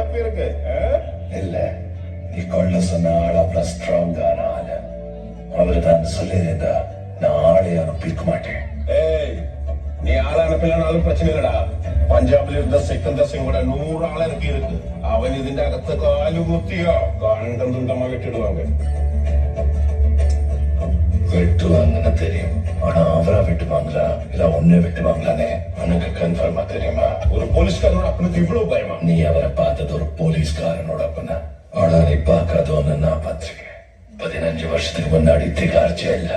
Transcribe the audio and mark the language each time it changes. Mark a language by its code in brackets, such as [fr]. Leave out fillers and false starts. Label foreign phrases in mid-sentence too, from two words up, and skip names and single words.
[ta] உனக்கு இல்ல, நீ கொள்ள சொன்ன ஆள் அவ்வளவு ஸ்ட்ராங்கான ஆளு. அவரு தான் சொல்லியிருந்தா நான் ஆளை அனுப்பிக்க மாட்டேன். ஏய், நீ ஆளை அனுப்பலனாலும் பிரச்சனை இல்லடா. [ml] പഞ്ചാബിൽ ഇരുന്ന സിക്കന്ദർ സിംഗ് കൂടെ 100 ആളെ ഇറക്കിയിருக்கு. അവൻ ഇതിന്റെ അകത്ത് കാലുകുത്തിയോ കണ്ടം തുണ്ടமா വെട്ടിടുவாங்க. [ta] வெட்டுவாங்கன்னு தெரியும், ஆனா அவரா வெட்டுவாங்களா இல்ல ஒன்னே வெட்டுவாங்களானே உனக்கு கன்ஃபார்மா தெரியுமா? ஒரு போலீஸ்காரனோட அப்பனுக்கு இவ்வளவு பயமா? நீ அவரை பார்த்தது ஒரு போலீஸ்காரனோட அப்பனா, ஆனா நீ பார்க்காதோன்னு நான் பார்த்திருக்கேன். 15 வருஷத்துக்கு முன்னாடி திகார் ஜெயில.